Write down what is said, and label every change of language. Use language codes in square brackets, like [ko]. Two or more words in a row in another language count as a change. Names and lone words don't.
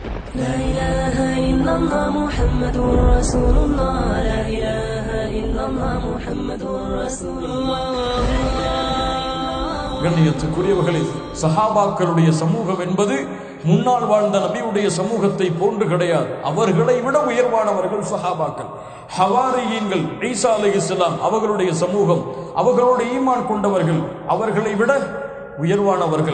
[ar] لا إله إلا الله محمد رسول الله لا إله إلا الله محمد رسول الله. [ta] கண்ணியத்துக்குரியவர்களே, சஹாபாக்களுடைய சமூகம் என்பது முன்னால் வாழ்ந்த நபியுடைய சமூகத்தை போன்று கிடையாது. அவர்களை விட உயர்வானவர்கள் சஹாபாக்கள். ஹவாரியீன்கள், ஈசா [ar] عليه السلام [ta] அவர்களுடைய சமூகம், அவர்களுடைய ஈமான் கொண்டவர்கள் அவர்களை விட உயர்வானவர்கள்.